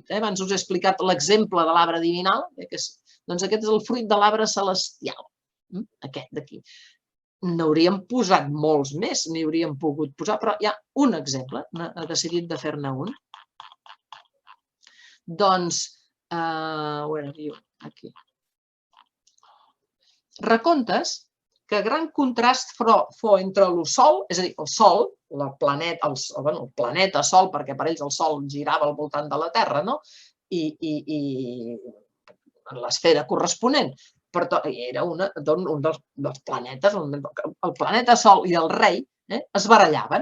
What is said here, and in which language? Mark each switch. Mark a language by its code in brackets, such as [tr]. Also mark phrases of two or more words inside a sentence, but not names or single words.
[ca] Abans us he explicat l'exemple de l'arbre divinal, doncs aquest és el fruit de l'arbre celestial, aquest d'aquí. N'hauríem posat molts més, n'hi hauríem pogut posar, però hi ha un exemple, he decidit de fer-ne un. Doncs, [en] where are you? [ca] Aquí. Recomptes que gran contrast fou entre el Sol, és a dir, el Sol, el planeta Sol, perquè per ells el Sol girava al voltant de la Terra, i l'esfera corresponent, era un dels planetes, el planeta Sol i el rei es barallaven.